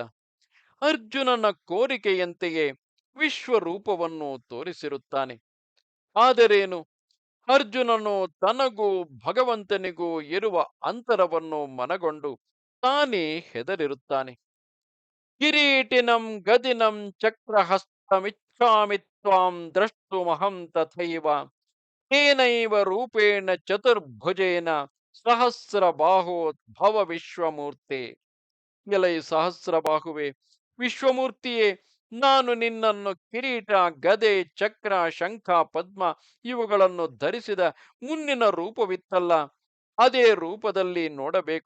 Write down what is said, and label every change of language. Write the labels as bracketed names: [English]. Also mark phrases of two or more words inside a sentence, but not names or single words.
[Kannada] ಅರ್ಜುನನ ಕೋರಿಕೆಯಂತೆಯೇ ವಿಶ್ವರೂಪವನ್ನು ತೋರಿಸಿರುತ್ತಾನೆ. ಆದರೇನು, ಅರ್ಜುನನು ತನಗೂ ಭಗವಂತನಿಗೂ ಇರುವ ಅಂತರವನ್ನು ಮನಗೊಂಡು ತಾನೇ ಹೆದರಿರುತ್ತಾನೆ. [Sanskrit] ಕಿರೀಟಿನಂ ಗದಿನಂ ಚಕ್ರಹಸ್ತಮಿಚ್ಛಾಮಿ ತ್ವಾಂ ದ್ರಷ್ಟುಮಹಂ ತಥೈವ ತೇನೈವ ರೂಪೇಣ ಚತುರ್ಭುಜೇನ ಸಹಸ್ರಬಾಹೋ ಭವ ವಿಶ್ವಮೂರ್ತೆ. [Kannada] ಎಲೈ ಸಹಸ್ರಬಾಹುವೆ, ವಿಶ್ವಮೂರ್ತಿಯೇ, ನಾನು ನಿನ್ನನ್ನು ಕಿರೀಟ, ಗದೆ, ಚಕ್ರ, ಶಂಖ, ಪದ್ಮ ಇವುಗಳನ್ನು ಧರಿಸಿದ ಮುನ್ನಿನ ರೂಪವಿತ್ತಲ್ಲ, ಅದೇ ರೂಪದಲ್ಲಿ ನೋಡಬೇಕು.